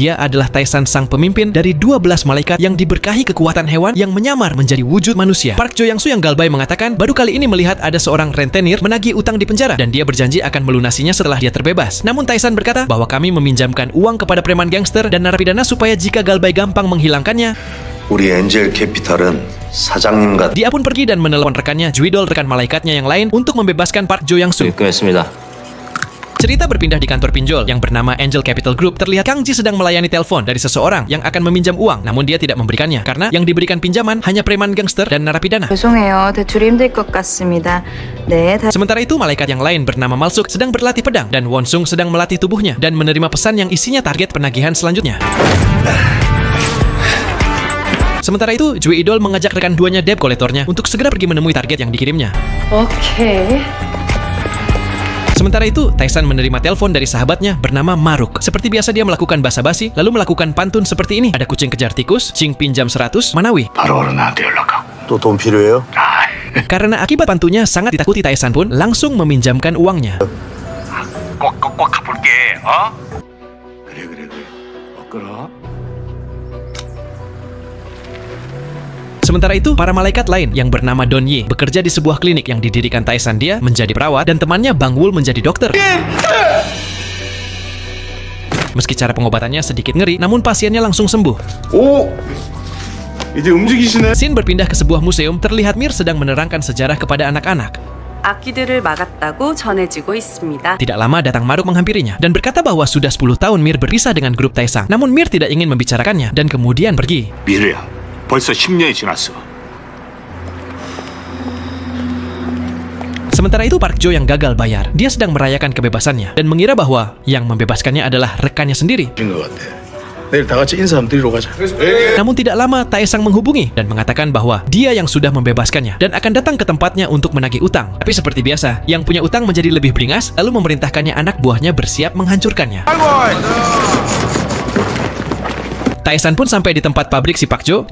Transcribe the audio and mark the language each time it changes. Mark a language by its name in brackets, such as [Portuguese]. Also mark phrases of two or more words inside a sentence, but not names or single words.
[Indonesian] Dia adalah Tae-san, sang pemimpin dari 12 malaikat yang diberkahi kekuatan hewan yang menyamar menjadi wujud manusia. Park Jo Yang-soo yang galbay mengatakan baru kali ini melihat ada seorang rentenir menagih utang di penjara dan dia berjanji akan melunasinya setelah dia terbebas. Namun Tae-san berkata bahwa kami meminjamkan uang kepada preman gangster dan narapidana supaya jika galbay gampang menghilangkannya, [Korean] 우리 엔젤 캐피탈은 사장님 같은. [Indonesian] Dia pun pergi dan menelepon rekannya, Juidol, rekan malaikatnya yang lain, untuk membebaskan Park Jo Yang-soo. [Korean] 입금했습니다. [Indonesian] Cerita berpindah di kantor pinjol yang bernama Angel Capital Group. Terlihat Kang Ji sedang melayani telepon dari seseorang yang akan meminjam uang, namun dia tidak memberikannya karena yang diberikan pinjaman hanya preman gangster dan narapidana. [Korean] 죄송해요. 대출이 힘들 것 같습니다. 네. [Indonesian] Sementara itu malaikat yang lain bernama Malsuk sedang berlatih pedang dan Wonsung sedang melatih tubuhnya dan menerima pesan yang isinya target penagihan selanjutnya. Sementara itu, Jui Idol mengajak rekan duanya debt kolektornya untuk segera pergi menemui target yang dikirimnya. [Korean] 오케이. [Indonesian] Sementara itu, Tae-san menerima telepon dari sahabatnya bernama Maruk. Seperti biasa dia melakukan basa-basi, lalu melakukan pantun seperti ini. Ada kucing kejar tikus, Cing pinjam 100, Manawi. [Korean] 바로 나한테 연락하고. 또 돈 필요해요? [Indonesian] Karena akibat pantunnya sangat ditakuti, Tae-san pun langsung meminjamkan uangnya. [Korean] 꽉꽉꽉 가볼게. 어? 그래. 끌어. [Indonesian] Sementara itu, para malaikat lain yang bernama Don Ye bekerja di sebuah klinik yang didirikan Tae-san. Dia menjadi perawat dan temannya Bang Wul menjadi dokter. Meski cara pengobatannya sedikit ngeri, namun pasiennya langsung sembuh. [Korean] 오! 이제 움직이시네. [Indonesian] Scene berpindah ke sebuah museum. Terlihat Mir sedang menerangkan sejarah kepada anak-anak. [Korean] 악기들을 막았다고 전해지고 있습니다. [Indonesian] Tidak lama datang Maruk menghampirinya dan berkata bahwa sudah 10 tahun Mir berpisah dengan grup Tae-san. Namun Mir tidak ingin membicarakannya dan kemudian pergi. [Korean] 미르야, 벌써 10년이 지났어. [Indonesian] Sementara itu Park Jo yang gagal bayar. Dia sedang merayakan kebebasannya dan mengira bahwa yang membebaskannya adalah rekannya sendiri. [Korean] 것 같아. 내일 다 같이 인사 한번 드리러 가자. [Indonesian] Namun tidak lama Tae-san menghubungi dan mengatakan bahwa dia yang sudah membebaskannya dan akan datang ke tempatnya untuk menagih utang. Tapi seperti biasa, yang punya utang menjadi lebih beringas lalu memerintahkannya anak buahnya bersiap menghancurkannya. Tae-san pun sampai di tempat pabrik si Park Jo.